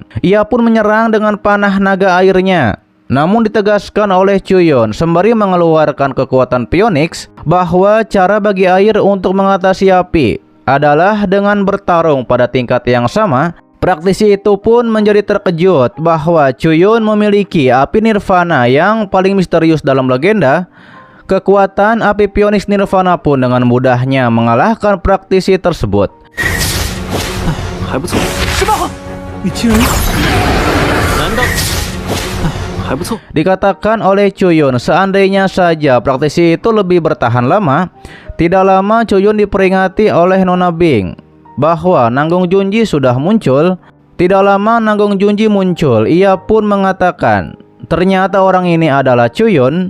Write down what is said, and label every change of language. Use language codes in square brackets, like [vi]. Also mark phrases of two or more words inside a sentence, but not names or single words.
[id] Ia pun menyerang dengan panah naga airnya. Namun ditegaskan oleh Chuyun sembari mengeluarkan kekuatan Phoenix bahwa cara bagi air untuk mengatasi api adalah dengan bertarung pada tingkat yang sama. Praktisi itu pun menjadi terkejut bahwa Chuyun memiliki api nirvana yang paling misterius dalam legenda. Kekuatan api Phoenix nirvana pun dengan mudahnya mengalahkan praktisi tersebut. [zh] 还不错，是吧？你竟然！ 难道？还不错。 [id] Dikatakan oleh Chuyun, seandainya saja praktisi itu lebih bertahan lama, tidak lama Chuyun diperingati oleh Nona Bing bahwa Nanggung Junji sudah muncul. Tidak lama Nanggung Junji muncul, ia pun mengatakan, ternyata orang ini adalah Chuyun.